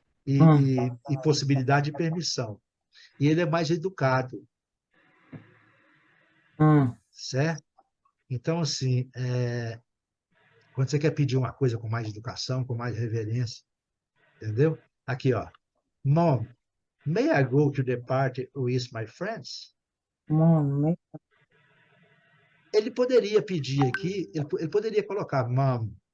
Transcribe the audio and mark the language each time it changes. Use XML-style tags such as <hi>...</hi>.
<pt>E possibilidade de permissão. E ele é mais educado, certo? Então, assim, quando você quer pedir uma coisa com mais educação, com mais reverência, entendeu? Aqui, ó.</pt> <en>Mom, may I go to the party with my friends? Mom,</en> <pt>Ele poderia pedir aqui, ele poderia colocar mom.</pt>